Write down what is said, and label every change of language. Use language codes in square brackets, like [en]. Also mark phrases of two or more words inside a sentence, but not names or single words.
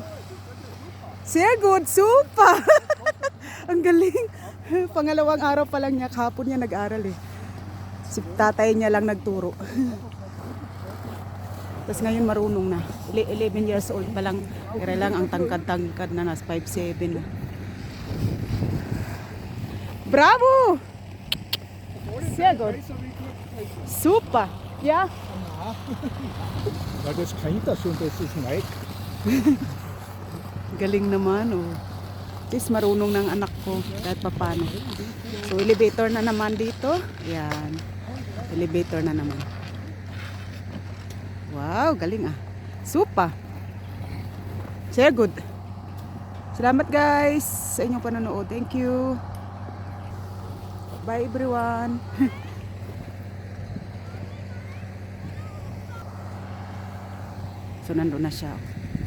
[de] Sehr good! [tl] Super! Ang galing! Pangalawang araw pa lang niya. Kahapon niya nag-aral eh. Si tatay niya lang nagturo. Tapos ngayon marunong na. 11 years old pa lang. Kaya lang ang tangkad-tangkad na. Nas 5'7". Bravo! [de] Sehr gut. Super. Ja. Weil das kennt das und das ist Mike. [tl] Galing naman oh. At least marunong ng anak ko kahit papano. So elevator na naman dito. Yan. Elevator na naman. Wow, galing ah. [de] Super. Sehr good. [tl] Salamat guys sa inyong panonood. [en] Thank you. Bye everyone. [tl] So nandun na siya.